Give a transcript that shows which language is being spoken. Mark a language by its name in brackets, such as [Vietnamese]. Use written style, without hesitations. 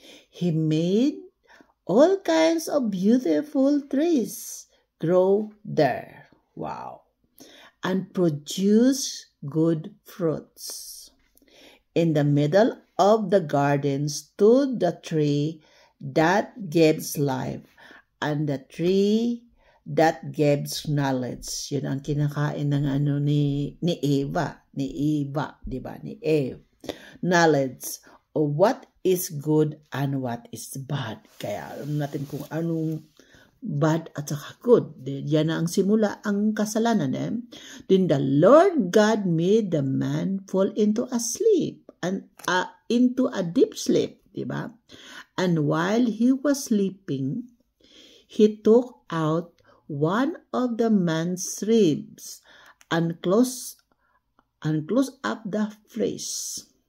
[English] He made all kinds of beautiful trees grow there. Wow. And produce good fruits. In the middle of the garden stood the tree that gives life, and the tree that gives knowledge. [Filipino] Yun ang kinakain ng ni Eva, di ba? Ni Eve. [English] Knowledge of what is good and what is bad. [Filipino] Kaya alam natin kung anong bad at saka good. Yan na ang simula ang kasalanan. [English] Then the Lord God made the man fall into a sleep and into a deep sleep, [Filipino] di ba? [English] And while he was sleeping, he took out one of the man's ribs and closed up the flesh.